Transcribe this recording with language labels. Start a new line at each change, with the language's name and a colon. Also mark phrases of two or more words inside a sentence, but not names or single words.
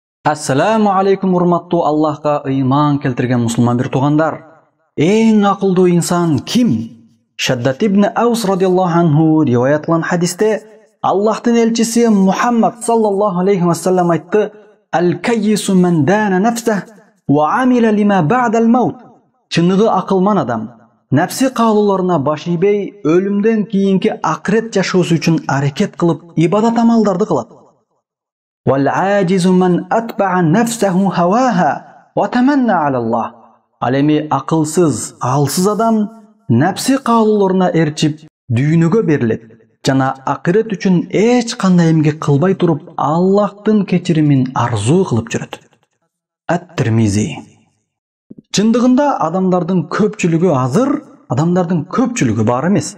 Arabic: السلام عليكم
Kyrgyz: урматтуу Аллахка ыйман келтирген мусулман бир туугандар. Эң акылдуу инсан ким? Шаддат ибн Аус
Arabic: رضي الله عنه
Kyrgyz: риваят кылган хадисте Аллахтын элчиси Мухаммад
Arabic: صلى الله عليه وسلم
Kyrgyz: айтты:
Arabic: "الكيس من دان نفسه وعمل لما بعد الموت."
Kyrgyz: Чыныгы акылман адам нәпси каалоолоруна баш ийбей, өлүмдөн кийинки акырет жашоосу үчүн аракет кылып, ибадат амалдарды кылат.
Arabic: وَالْعَاجِزُ مَنْ أَتْبَعَ نَفْسَهُ هَوَاهَا وَتَمَنَّى عَلَى اللَّهِ.
Kyrgyz: Ал эми акылсыз, алсыз адам нәпси каалоолоруна эрчип, дүйнөгө берилет жана акырет үчүн эч кандай эмгек кылбай туруп, Аллахтын кечиримин арзуу кылып жүрөт. Ат-Тирмизи. Чындыгында адамдардын көпчүлүгү азыр, адамдардын көпчүлүгү бар эмес.